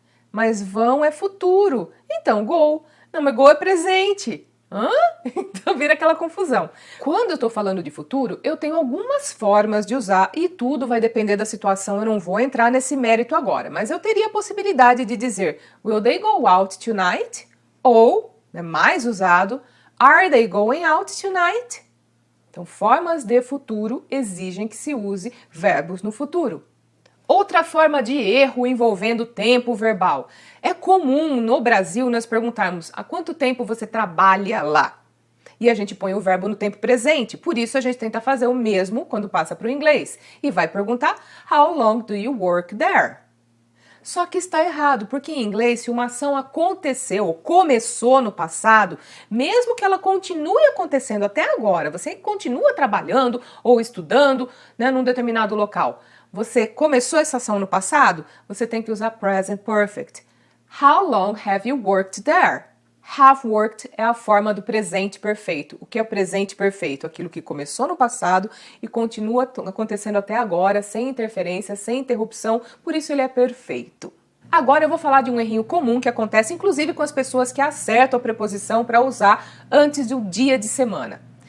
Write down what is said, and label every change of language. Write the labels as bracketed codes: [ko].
[pt] Mas vão é futuro, então go. Não, mas go é presente. Então vira aquela confusão. Quando eu estou falando de futuro, eu tenho algumas formas de usar e tudo vai depender da situação, eu não vou entrar nesse mérito agora, mas eu teria a possibilidade de dizer [en] Will they go out tonight? [pt] Ou, mais usado, [en] Are they going out tonight? [pt] Então, formas de futuro exigem que se use verbos no futuro. Outra forma de erro envolvendo tempo verbal. É comum no Brasil nós perguntarmos há quanto tempo você trabalha lá? E a gente põe o verbo no tempo presente, por isso a gente tenta fazer o mesmo quando passa para o inglês. E vai perguntar [en] How long do you work there? [pt] Só que está errado, porque em inglês, se uma ação aconteceu ou começou no passado, mesmo que ela continue acontecendo até agora, você continua trabalhando ou estudando num determinado local. Você começou essa ação no passado, você tem que usar present perfect. [en] How long have you worked there? [pt] Have worked é a forma do presente perfeito. O que é o presente perfeito? Aquilo que começou no passado e continua acontecendo até agora, sem interferência, sem interrupção, por isso ele é perfeito. Agora eu vou falar de um errinho comum que acontece inclusive com as pessoas que acertam a preposição para usar antes do dia de semana.